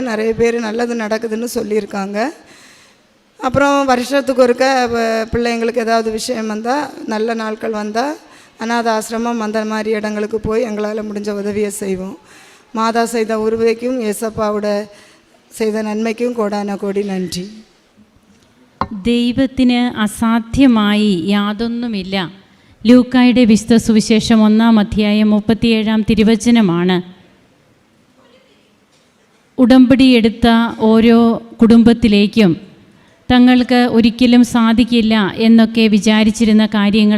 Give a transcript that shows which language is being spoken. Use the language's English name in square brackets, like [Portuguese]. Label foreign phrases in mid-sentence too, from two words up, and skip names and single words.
[Tamil] நிறைய பேர் நல்லது நடக்குதுன்னு சொல்லியிருக்காங்க. அப்புறம் வருஷத்துக்கு ஒருக்க பிள்ளைங்களுக்கு ஏதாவது விஷயம் வந்தால், நல்ல நாட்கள் வந்தால் அநாத ஆசிரமம் அந்த மாதிரி இடங்களுக்கு போய் எங்களால் முடிஞ்ச உதவியை செய்வோம். மாதா செய்த உருவைக்கும் ஏசப்பாவோட செய்த [Malayalam] നന്മയ്ക്കും കോടാന കോടി നന്ദി. ദൈവത്തിന് അസാധ്യമായി യാതൊന്നുമില്ല. ലൂക്കായുടെ വിശുദ്ധ സുവിശേഷം 1-ാം അധ്യായം 37-ാം തിരുവചനമാണ്. ഉടമ്പടിയെടുത്ത ഓരോ കുടുംബത്തിലേക്കും തങ്ങൾക്ക് ഒരിക്കലും സാധിക്കില്ല എന്നൊക്കെ വിചാരിച്ചിരുന്ന കാര്യങ്ങൾ,